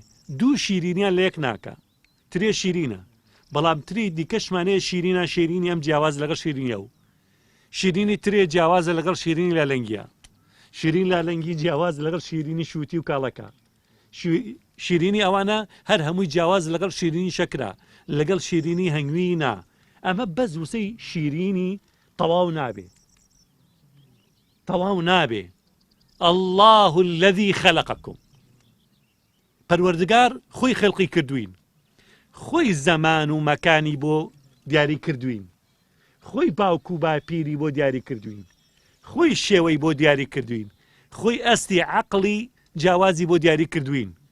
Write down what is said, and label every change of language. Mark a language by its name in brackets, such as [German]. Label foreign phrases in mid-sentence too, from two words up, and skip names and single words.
[Central Kurdish] دوو شیرینیان لە یەک ناکە. ترێ شیرینە، بەڵام تری دیکەشمانەیە شیرینە، شیرینی ئەم جیاواز لەگەڵ شیرینیە و شیرینی ترێ جیاوازە لەگەڵ شیرینی لالەنگیە، شیرین لالەنگی جیاواز لەگەڵ شیرینی شووتی و کاڵەکە، شیرینی ئەوانە هەر هەمووی جیاواز لەگەڵ شیرینی شەکرا، لەگەڵ شیرینی هەنگوینە. ئەمە بەس وسەی شیرینی تەواو نابێ، تەواو نابێ. [Arabic] الله الذي خلقكم. [Central Kurdish] پەروەردگار خۆی خەڵقی کردوین، خۆی زەمان و مەکانی بۆ دیاری کردوین، خۆی باوکو و باپیری بۆ دیاری کردوین، خۆی شێوەی بۆ دیاری کردوین، خۆی ئەستی عەقڵی جیاوازی بۆ دیاری کردوین.